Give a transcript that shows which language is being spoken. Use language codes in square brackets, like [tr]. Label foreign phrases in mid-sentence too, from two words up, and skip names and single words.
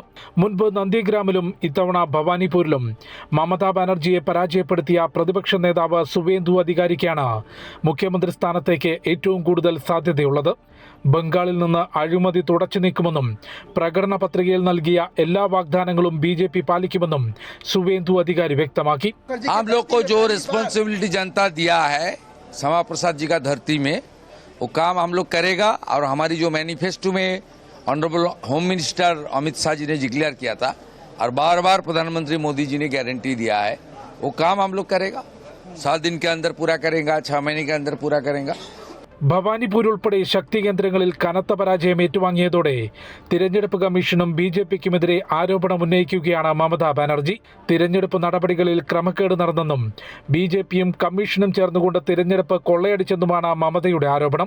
[ml] മുൻപ് നന്ദിഗ്രാമിലും ഇത്തവണ ഭവാനിപൂരിലും മമതാ ബാനർജിയെ പരാജയപ്പെടുത്തിയ പ്രതിപക്ഷ നേതാവ് സുവേന്ദു അധികാരിക്കാണ് മുഖ്യമന്ത്രി സ്ഥാനത്തേക്ക് ഏറ്റവും കൂടുതൽ സാധ്യതയുള്ളത്. ബംഗാളിൽ നിന്ന് അഴിമതി തുടച്ചു നീക്കുമെന്നും പ്രകടന പത്രികയിൽ നൽകിയ എല്ലാ വാഗ്ദാനങ്ങളും BJP പാലിക്കുമെന്നും സുവേന്ദു അധികാരി വ്യക്തമാക്കി. [hi] श्यामा प्रसाद जी का धरती में वो काम हम लोग करेगा और हमारी जो मैनिफेस्टो में [en] honourable home minister [hi] अमित शाह जी ने डिक्लेयर किया था और बार बार प्रधानमंत्री मोदी जी ने गारंटी दिया है, वो काम हम लोग करेगा. 7 दिन के अंदर पूरा करेगा, 6 महीने के अंदर पूरा करेगा. [ml] ഭവാനിപൂർ ഉൾപ്പെടെ ശക്തി കേന്ദ്രങ്ങളിൽ കനത്ത പരാജയം ഏറ്റുവാങ്ങിയതോടെ തിരഞ്ഞെടുപ്പ് കമ്മീഷനും BJP-ക്കുമെതിരെ ആരോപണം ഉന്നയിക്കുകയാണ് മമതാ ബാനർജി. തിരഞ്ഞെടുപ്പ് നടപടികളിൽ ക്രമക്കേട് നടന്നെന്നും BJP-യും കമ്മീഷനും ചേർന്നുകൊണ്ട് തിരഞ്ഞെടുപ്പ് കൊള്ളയടിച്ചെന്നുമാണ് മമതയുടെ ആരോപണം.